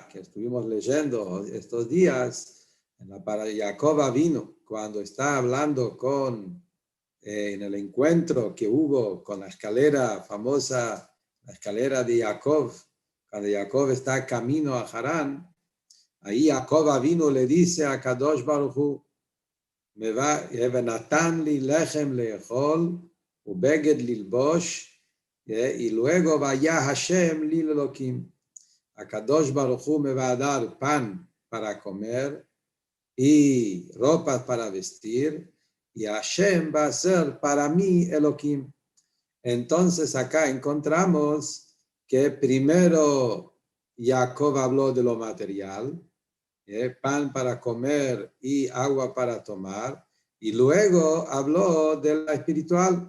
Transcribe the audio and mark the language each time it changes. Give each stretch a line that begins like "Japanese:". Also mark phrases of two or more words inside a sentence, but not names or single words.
Spanish: que estuvimos leyendo estos días, en la parashá Jacob Avinu, cuando está hablando en el encuentro que hubo con la escalera famosa, la escalera de Jacob, cuando Jacob está camino a Harán, ahí Jacob Avinu le dice a Kadosh Baruch Hu,
Hebrew: נתן לי לחם לאכול ובגד ללבוש,
Spanish: y luego
Hebrew: והיה השם לי לאלוהים.
Spanish: A Kadosh Baruch Hu me va a dar pan para comer y ropas para vestir, y Hashem va a ser para mí Elohim. Entonces acá encontramos que primero Jacob habló de lo material, pan para comer y agua para tomar, y luego habló de la espiritual.